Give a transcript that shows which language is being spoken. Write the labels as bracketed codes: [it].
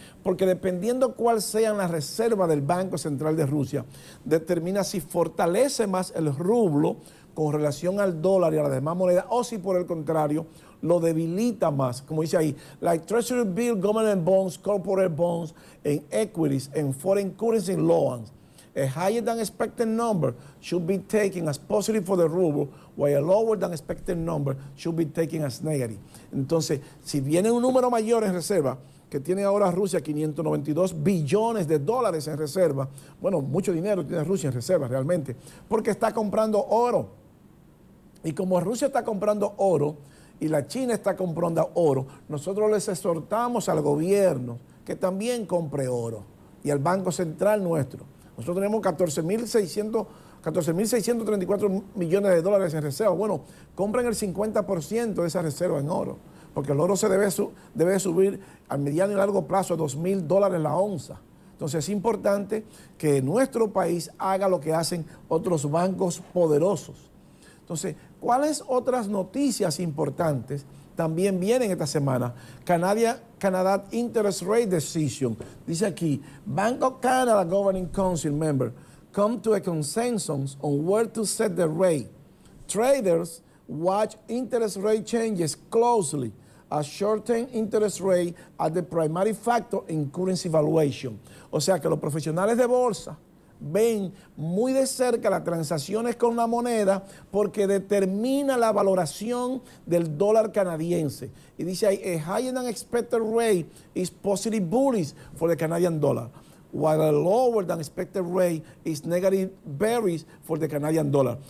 [es] Porque dependiendo cuál sean las reservas del Banco Central de Rusia, determina si fortalece más el rublo con relación al dólar y a las demás monedas, o si por el contrario lo debilita más, como dice ahí, [en] like Treasury Bill, Government Bonds, Corporate Bonds, and Equities, and Foreign Currency Loans. A higher than expected number should be taken as positive for the ruble, while a lower than expected number should be taken as negative. [es] Entonces, si viene un número mayor en reserva, que tiene ahora Rusia 592 billones de dólares en reserva, bueno, mucho dinero tiene Rusia en reserva realmente, porque está comprando oro. Y como Rusia está comprando oro y la China está comprando oro, nosotros les exhortamos al gobierno que también compre oro y al Banco Central nuestro. Nosotros tenemos 14.634 millones de dólares en reserva. Bueno, compren el 50% de esa reserva en oro, porque el oro se debe subir a mediano y largo plazo a $2,000 la onza. Entonces es importante que nuestro país haga lo que hacen otros bancos poderosos. Entonces, ¿cuáles otras noticias importantes también vienen esta semana? [en] Canada Interest Rate Decision. [es] Dice aquí, [en] Bank of Canada Governing Council member come to a consensus on where to set the rate. Traders watch interest rate changes closely as short-term interest rate are the primary factor in currency valuation. [es] O sea que los profesionales de bolsa ven muy de cerca las transacciones con la moneda porque determina la valoración del dólar canadiense. Y dice ahí, [en] a higher than expected rate is positive bullish for the Canadian dollar, while a lower than expected rate is negative bearish for the Canadian dollar.